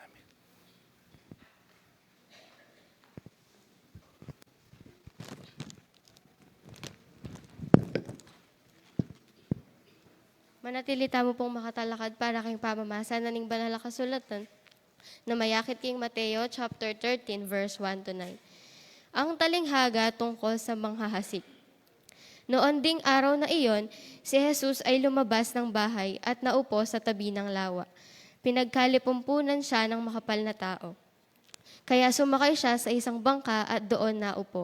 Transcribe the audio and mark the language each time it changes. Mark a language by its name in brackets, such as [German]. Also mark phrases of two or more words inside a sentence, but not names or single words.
[Pampanga] Manatilita mo pong makatalakad para kayong pamamasa na ning banal na kasulatan na mayakit king Mateo [English] chapter 13 verse 1 to 9. [Filipino] Ang talinghaga tungkol sa manghahasik. Noon ding araw na iyon, si Jesus ay lumabas ng bahay at naupo sa tabi ng lawa. Pinagkalipumpunan siya ng makapal na tao. Kaya sumakay siya sa isang bangka at doon naupo.